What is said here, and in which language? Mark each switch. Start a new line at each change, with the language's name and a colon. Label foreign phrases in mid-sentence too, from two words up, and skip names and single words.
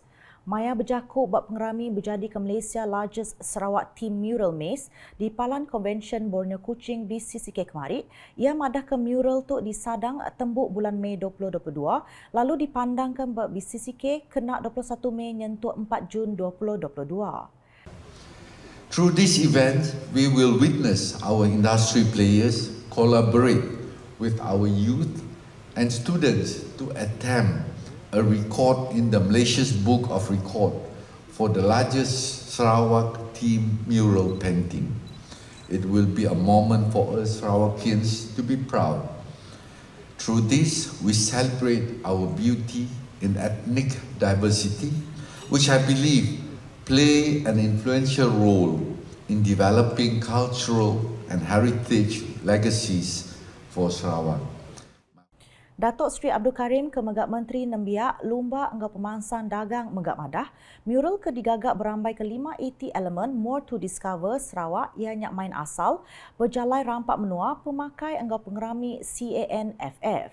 Iban: Maya berjakuk bab pengerami berjadi ke Malaysia Largest Sarawak Team Mural Maze di Palan Convention Borneo Kuching BCCK kemari. Ia madah ke mural tu di Sadang tembuk bulan Mei 2022 lalu dipandangkan bab BCCK kena 21 Mei nyentuh 4 Jun 2022.
English: Through this event, we will witness our industry players collaborate with our youth and students to attempt a record in the Malaysia's Book of Record for the largest Sarawak team mural painting. It will be a moment for us Sarawakians to be proud. Through this, we celebrate our beauty in ethnic diversity, which I believe play an influential role in developing cultural and heritage legacies for Sarawak.
Iban: Datuk Seri Abdul Karim ke Megak Menteri Nembiak Lumba Enggau Pemangsang Dagang Megak Madah, mural ke digagak berambai ke 580 elemen More to Discover Sarawak ianya main asal berjalai rampak menua pemakai Enggau Pengerami CANFF.